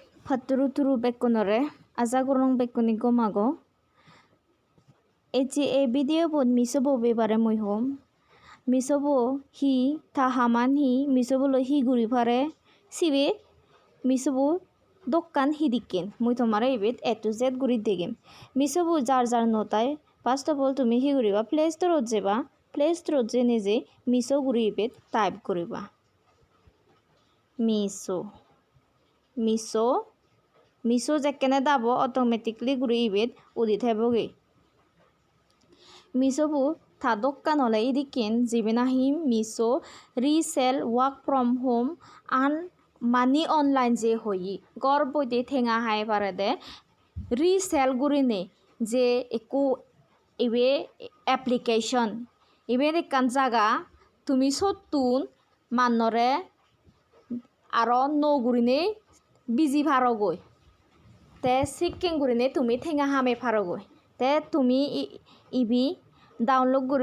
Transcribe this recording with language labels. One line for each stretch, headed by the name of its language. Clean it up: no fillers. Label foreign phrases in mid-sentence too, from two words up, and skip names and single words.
Chittagonian: Faturu-turu bekkonore ajakorong bekkoni gomago. E video bot misobo bebare muihom. Misobo hi ta haman hi misobo lo hi guri pare sibe misobo dokkan hidikken mui tomare ibet A to Z guri degem. Misobo jar notai
English: first of all
Chittagonian: tumi hi guriba Play Store jeba Play Store je neje miso guri ibet type koriba. Miso jekkene dabo automatically guri ibet udit heboge. Miso bu ta dokkan ole idikken jibena hi miso resell
English: work from home and money online
Chittagonian: je hoyi gor boite thenga hai parade resell gurine je ekku ibe application ibe ekkan jaga tumi sottun mannore aro no gurine biji parogoi te sikken gurine tumi thenga hame parogoi te tumi ibi download guri